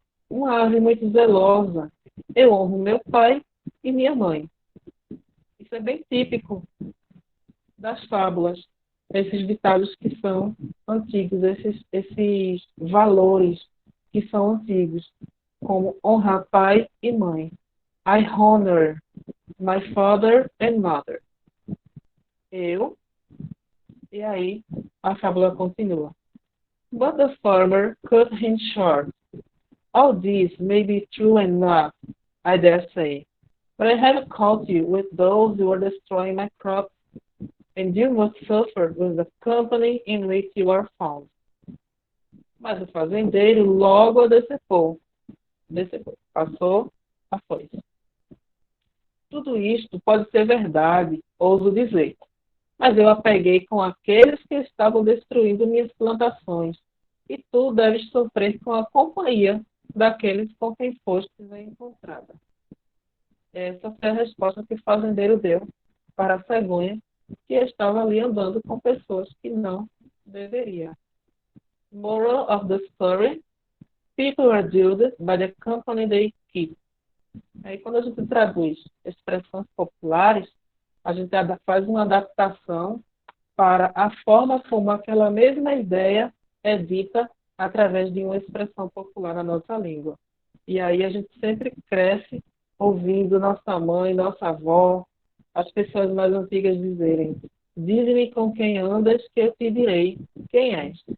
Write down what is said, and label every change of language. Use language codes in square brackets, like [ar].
[pt] Uma ave muito zelosa. Eu honro meu pai e minha mãe. Isso é bem típico das fábulas, esses ditados que são antigos, esses valores que são antigos, como honrar pai e mãe. [en] I honor my father and mother. [pt] Eu, e aí a fábula continua. [en] But the farmer cut him short. All this may be true enough, I dare say, but I have caught you with those who are destroying my crops, and you must suffer with the company in which you are found. [pt] Mas o fazendeiro logo a decepou, passou a foice. Tudo isto pode ser verdade, ouso dizer, mas eu a peguei com aqueles que estavam destruindo minhas plantações, e tu deves sofrer com a companhia daqueles com quem fostes encontrada. Essa foi a resposta que o fazendeiro deu para a cegonha, que estava ali andando com pessoas que não deveria. [en] Moral of the story: people are judged by the company they keep. [pt] Aí, quando a gente traduz expressões populares, a gente faz uma adaptação para a forma como aquela mesma ideia é dita através de uma expressão popular na nossa língua. E aí a gente sempre cresce ouvindo nossa mãe, nossa avó, as pessoas mais antigas dizerem: dize-me com quem andas, que eu te direi quem és.